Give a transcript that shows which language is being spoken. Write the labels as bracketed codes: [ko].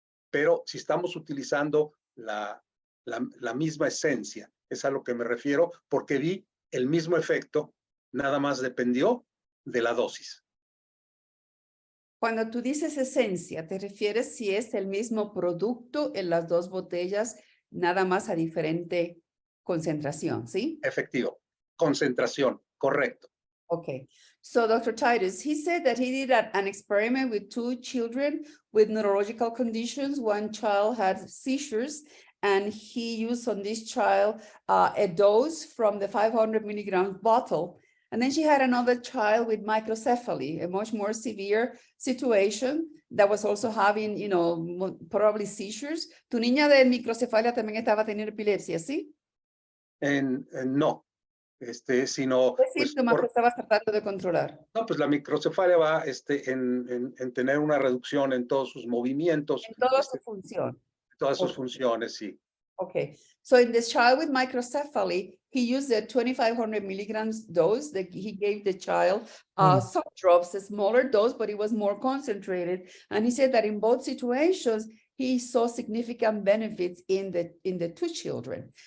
[es] Pero si estamos utilizando la misma esencia, es a lo que me refiero, porque vi el mismo efecto, nada más dependió de la dosis. Cuando tú dices esencia, ¿te refieres si es el mismo producto en las dos botellas, nada más a diferente concentración, sí? Efectivo. Concentración, correcto. [en] Okay. So Dr. Titus, he said that he did an experiment with 2 children with neurological conditions. One child had seizures, and he used on this child a dose from the 500 milligram bottle. And then she had another child with microcephaly, a much more severe situation that was also having, you know, probably seizures. [es] Tu niña de microcefalia también estaba teniendo epilepsia, ¿sí? No, sino... ¿Qué síntomas que estabas tratando de controlar? No, pues la microcefalia va en tener una reducción en todos sus movimientos. En toda su función. Todas sus funciones, sí. [en] Okay, so in this child with microcephaly, he used a 2,500 milligrams dose that he gave the child some drops, a smaller dose, but it was more concentrated. And he said that in both situations, he saw significant benefits in the 2 children.